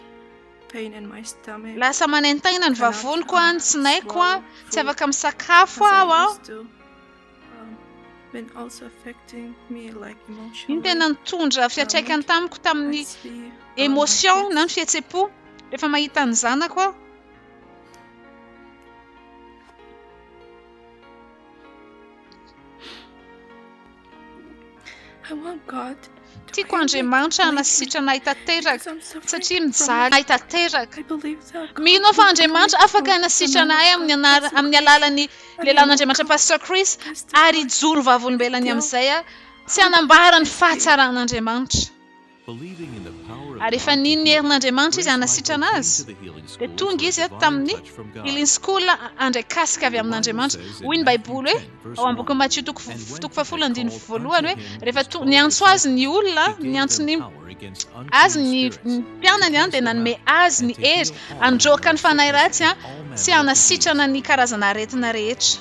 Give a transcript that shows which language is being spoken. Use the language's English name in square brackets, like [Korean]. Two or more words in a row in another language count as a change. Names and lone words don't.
[Malagasy] Lasa manaintaina ny vavoniko ny tsinaiko, tsy afaka misakafo aho. Iny tena nitondra fiantraikany tamiko tamin'ny émotion na ny fihetsem-po rehefa mahita ny zanako aho. [English] I want God [Malagasy] Tiako Andriamanitra hanasitrana tanteraka satria mijaly tanteraka. Mino aho fa Andriamanitra afaka hanasitrana ahy amin'ny alalan'ny lehilahin'Andriamanitra Pastor Chris ary hijoro vavolombelany amin'izay sy hanambara ny fahatsaran'Andriamanitra. Ary efa niny herin'Andriamanitra izy hanasitrana azy, dia tonga izy tamin'ny [English] healing school [Malagasy] andrakasika avy amin'Andriamanitra. Hoy ny Baiboly hoe ao amin'ny boky Matthieu 10:1 hoe rehefa niantso azy ny olona, niantso ny azy ny mpianany dia nanome azy ny hery handroaka ny fanahy ratsy sy hanasitrana ny karazana aretina rehetra.